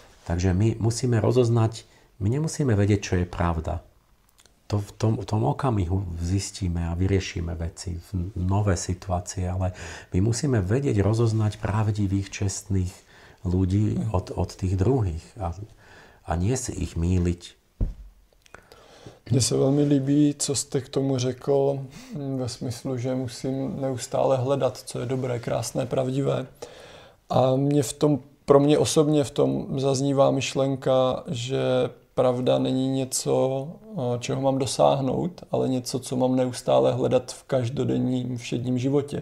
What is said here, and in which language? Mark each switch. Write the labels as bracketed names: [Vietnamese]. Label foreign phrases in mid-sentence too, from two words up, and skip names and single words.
[Slovak] Takže my musíme rozoznať, my nemusíme vedieť, čo je pravda. To v tom okamihu zistíme a vyriešime veci, nové situácie, ale my musíme vedieť rozoznať pravdivých, čestných ľudí od tých druhých a nie si ich mýliť. [Czech] Mně se velmi líbí, co jste k tomu řekl ve smyslu, že musím neustále hledat, co je dobré, krásné, pravdivé. A pro mě osobně v tom zaznívá myšlenka, že pravda není něco, čeho mám dosáhnout, ale něco, co mám neustále hledat v každodenním všedním životě.